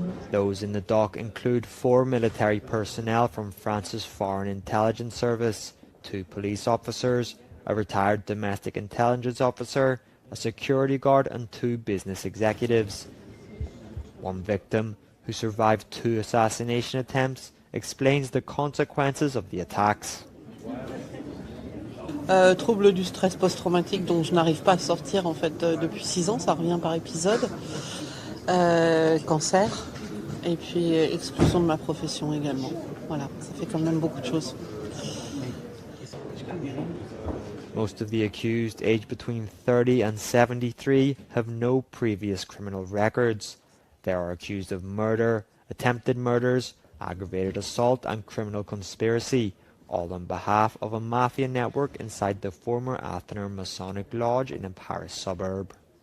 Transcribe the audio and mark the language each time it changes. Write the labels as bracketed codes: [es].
[en] Those in the dock include 4 military personnel from France's Foreign Intelligence Service, 2 police officers, a retired domestic intelligence officer, a security guard and 2 business executives. One victim, who survived 2 assassination attempts, explains the consequences of the attacks. [fr] Trouble du stress post-traumatique dont je n'arrive pas à sortir en fait depuis 6 ans, ça revient par épisode. Cancer et puis exclusion de ma profession également. Voilà, ça fait quand même beaucoup de choses. [en] Most of the accused, aged between 30 and 73, have no previous criminal records. They are accused of murder, attempted murders, aggravated assault and criminal conspiracy, all on behalf of a mafia network inside the former Athener Masonic Lodge in a Paris suburb.